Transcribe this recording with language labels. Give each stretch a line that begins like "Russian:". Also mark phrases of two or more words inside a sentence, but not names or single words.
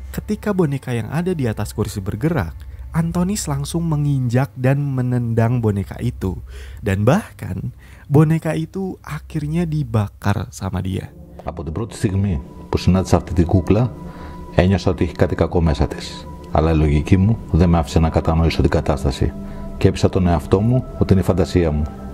Indonesian: Ketika boneka yang ada di atas kursi bergerak, Antonis langsung menginjak dan menendang boneka itu. Dan bahkan boneka itu akhirnya dibakar sama dia.
Greek: Από την πρώτη στιγμή που συνάντησα αυτή την κούκλα, ένιωσα ότι έχει κάτι κακό μέσα της. Αλλά η λογική μου δεν με άφησε να κατανοήσω την κατάσταση και έπεισα τον εαυτό μου ότι είναι η φαντασία μου.